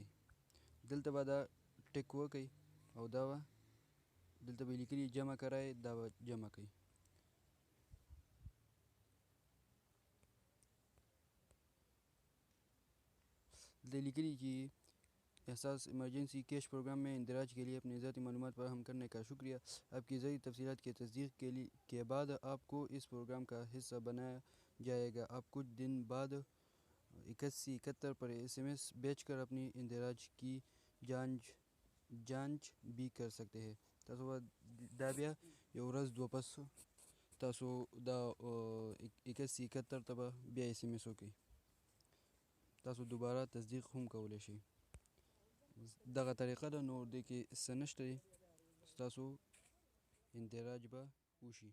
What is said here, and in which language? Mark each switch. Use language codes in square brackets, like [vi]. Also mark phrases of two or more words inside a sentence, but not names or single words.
[ps] دلته به دا ټک وکئ او دا به دلته به لیکلي جمع کرای، دا به جمع کوئ. دلته لیکلي چې [ur] احساس ایمرجنسی کیش پروگرام میں اندراج کے لیے اپنے ذاتی معلومات فراہم کرنے کا شکریہ. آپ کی ذاتی تفصیلات کی تصدیق کے بعد آپ کو اس پروگرام کا حصہ بنایا جائے گا. آپ کچھ دن بعد 8171 پر SMS بیچ کر اپنی اندراج کی جانچ بھی کر سکتے ہیں. [ps] تاسو دا بیا یو ورځ دوه پس تاسو دا 8171 ته به بیا SMS وکړئ. تاسو دوباره تصدیق هم کولی شئ. دغه طریقه ده، نور دې کې څه نشته دی، ستاسو اندراج به وشي.